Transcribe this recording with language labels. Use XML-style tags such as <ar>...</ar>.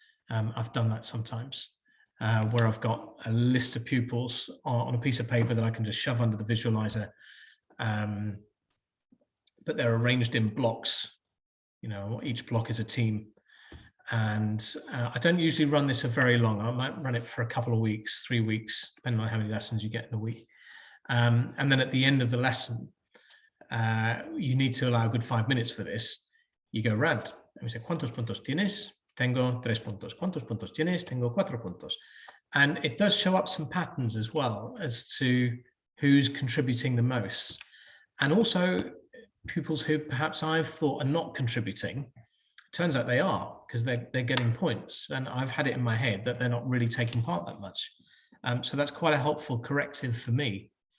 <en>I've done that sometimes. Where I've got a list of pupils on a piece of paper that I can just shove under the visualizer, but they're arranged in blocks. You know, each block is a team, and I don't usually run this for very long. I might run it for a couple of weeks, 3 weeks, depending on how many lessons you get in a week. And then at the end of the lesson, you need to allow a good 5 minutes for this. You go round and we say,</en> <es>¿cuántos puntos tienes? Tengo 3 puntos. ¿Cuántos puntos tienes? Tengo 4 puntos.</es> <en>And it does show up some patterns as well as to who's contributing the most. And also pupils who perhaps I've thought are not contributing, turns out they are, because they're getting points. And I've had it in my head that they're not really taking part that much. So that's quite a helpful corrective for me.</en>